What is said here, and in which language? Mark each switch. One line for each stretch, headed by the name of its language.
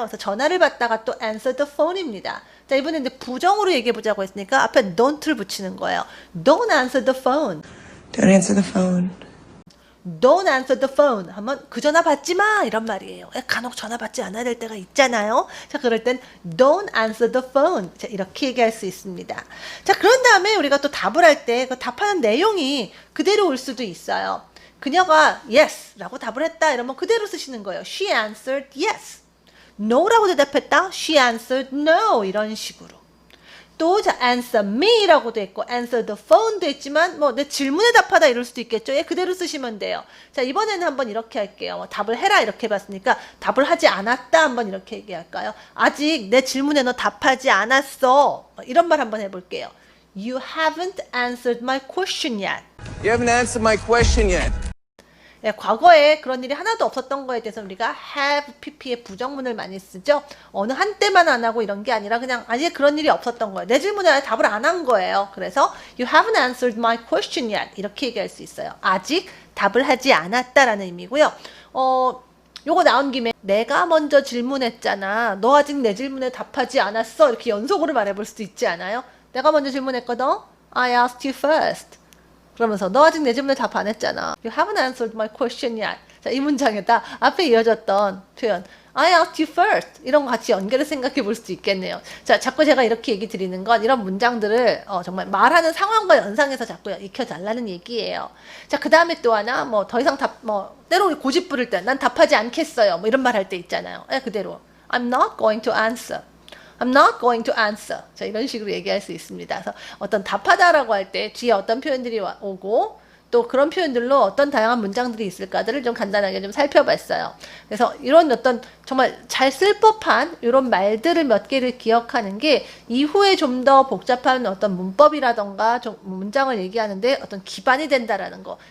Korean: 그래서 전화를 받다가 또
English: answer the phone
Korean: 입니다. 자, 이번에 이제 부정으로 얘기해보자고 했으니까 앞에 don't를 붙이는 거예요.
English: Don't answer the phone. Don't answer the phone. Don't answer the phone
Korean: 하면 그 전화 받지 마 이런 말이에요. 간혹 전화 받지 않아야 될 때가 있잖아요. 자, 그럴 땐
English: don't answer the phone.
Korean: 자, 이렇게 얘기할 수 있습니다. 자, 그런 다음에 우리가 또 답을 할 때 그 답하는 내용이 그대로 올 수도 있어요. 그녀가 yes 라고 답을 했다 이러면 그대로 쓰시는 거예요.
English: She answered yes. No
Korean: 라고 대답했다.
English: She answered no.
Korean: 이런 식으로. 또 자,
English: answer me
Korean: 라고도 했고
English: answer the phone
Korean: 도 했지만 뭐 내 질문에 답하다 이럴 수도 있겠죠. 예, 그대로 쓰시면 돼요. 자, 이번에는 한번 이렇게 할게요. 뭐 답을 해라 이렇게 해봤으니까 답을 하지 않았다 한번 이렇게 얘기할까요? 아직 내 질문에 너 답하지 않았어. 이런 말 한번 해볼게요.
English: You haven't answered my question yet. You haven't answered my question yet.
Korean: 예, 과거에 그런 일이 하나도 없었던 거에 대해서 우리가 have pp의 부정문을 많이 쓰죠. 어느 한때만 안 하고 이런 게 아니라 그냥 아예 그런 일이 없었던 거예요. 내 질문에 답을 안 한 거예요.
English: 그래서 you haven't answered my question yet
Korean: 이렇게 얘기할 수 있어요. 아직 답을 하지 않았다라는 의미고요. 요거 나온 김에 내가 먼저 질문했잖아. 너 아직 내 질문에 답하지 않았어. 이렇게 연속으로 말해볼 수도 있지 않아요? 내가 먼저 질문했거든.
English: I asked you first.
Korean: 그러면서 너 아직 내 질문에 답 안 했잖아.
English: You haven't answered my question yet.
Korean: 자, 이 문장에다 앞에 이어졌던 표현
English: I asked you first
Korean: 이런 거 같이 연결해 생각해 볼 수도 있겠네요. 자, 자꾸 제가 이렇게 얘기 드리는 건 이런 문장들을 정말 말하는 상황과 연상해서 자꾸 익혀달라는 얘기예요. 자, 그 다음에 또 하나 뭐 더 이상 때로 우리 고집 부릴 때 난 답하지 않겠어요. 뭐 이런 말 할 때 있잖아요. 그대로
English: I'm not going to answer. I'm not going to answer.
Korean: 자, 이런 식으로 얘기할 수 있습니다. 그래서 어떤 답하다라고 할 때 뒤에 어떤 표현들이 오고 또 그런 표현들로 어떤 다양한 문장들이 있을까들을 좀 간단하게 좀 살펴봤어요. 그래서 이런 어떤 정말 잘 쓸 법한 이런 말들을 몇 개를 기억하는 게 이후에 좀 더 복잡한 어떤 문법이라던가 좀 문장을 얘기하는데 어떤 기반이 된다라는 거.